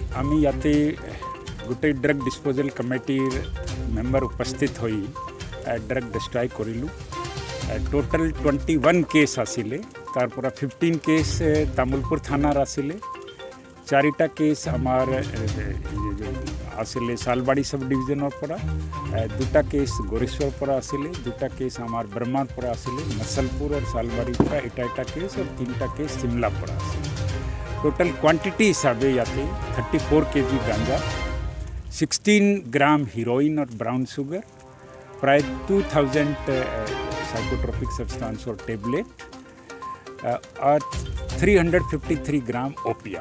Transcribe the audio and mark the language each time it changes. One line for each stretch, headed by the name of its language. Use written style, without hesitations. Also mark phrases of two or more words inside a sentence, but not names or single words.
Assamese: আমি ইয়াতে গোটে
English: drug disposal committeer member
Assamese: উপস্থিত হৈ
English: drug destroy
Assamese: करिलु। টোটেল 21 কেছ আছিলে তাৰ পূৰা 15 কেছ তামুলপুৰ থানাৰ আছিলে, 4টা কেছ আমাৰ আছিলে চালবাৰী
English: sub division
Assamese: পৰা, 2টা কেছ গোৰেশ্বৰ পৰা আছিলে, 2টা কেছ আমাৰ ব্ৰহ্মাৰ পৰা আছিলে, মছলপুৰ আৰু চালবাৰী পৰা এটা কেছ আৰু 3টা কেছ চিমলা পৰা আছিলে।
English: total quantity
Assamese: হিচাপে ইয়াতে 34 kg গাঞ্জা, 16 গ্ৰাম হিৰোইন আৰু
English: brown sugar,
Assamese: प्राय 2000
English: psychotropic substance
Assamese: আৰু টেবলেট আৰু 353 গ্ৰাম অ'পিয়াম